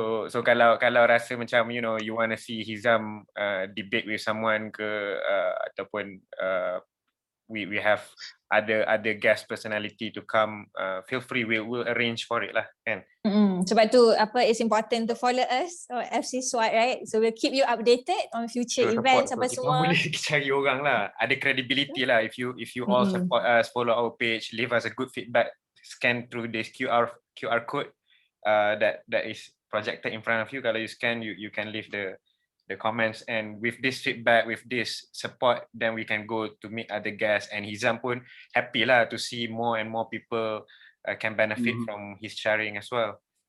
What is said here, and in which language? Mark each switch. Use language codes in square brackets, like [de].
[ms] So kalau rasa macam, [en] you know, you want to see Hizam debate with someone [ms] ke, ataupun [en] we have other guest personality to come, feel free, we'll arrange for it [ms] lah, kan. Sebab tu [en] it's important to follow us or FC SWAT, right? So we'll keep you updated on future events [ms] apa Kita semua. boleh cari orang lah, ada credibility lah. [en] If you all support us, follow our page, leave us a good feedback, scan through this QR code that is projected in front of you. [ms] Kalau [en] you scan, you can leave the comments, and with this feedback, with this support, then we can go to meet other guests, and Hizam [ms] pun happy lah [en] to see more and more people can benefit from his sharing as well.